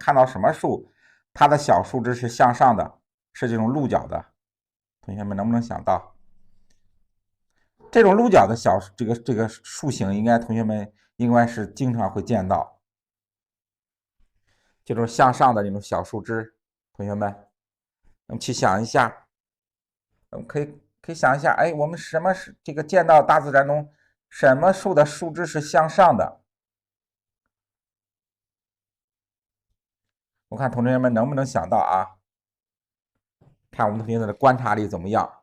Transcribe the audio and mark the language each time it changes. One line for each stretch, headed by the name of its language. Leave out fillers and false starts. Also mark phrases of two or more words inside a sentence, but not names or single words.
Chinese: 看到什麼樹，它的小樹枝是向上的，是這種鹿角的？同學們能不能想到？這種鹿角的這個樹形，同學們應該是經常會見到，這種向上的這種小樹枝。同學們，我們去想一下，我們可以想一下，哎，我們什麼是這個見到大自然中什麼樹的樹枝是向上的？我看同學們能不能想到啊？看我們同學的觀察力怎麼樣？